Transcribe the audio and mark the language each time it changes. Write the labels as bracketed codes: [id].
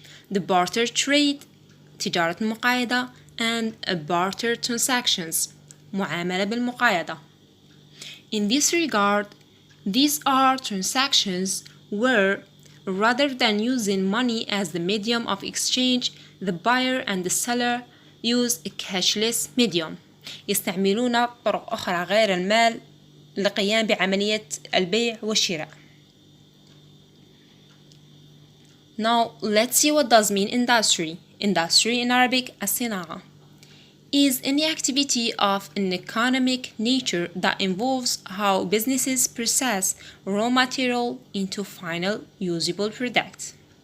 [en] The barter trade [ar] تجارة المقايضة [en] and a barter transactions [ar] معاملة بالمقايضة. [en] In this regard, these are transactions where rather than using money as the medium of exchange, the buyer and the seller use a cashless medium. [ar] يستعملون طرق أخرى غير المال للقيام بعملية البيع والشراء. [en] Now, let's see what does mean industry. Industry in Arabic, الصناعة, is any activity of an economic nature that involves how businesses process raw material into final usable products.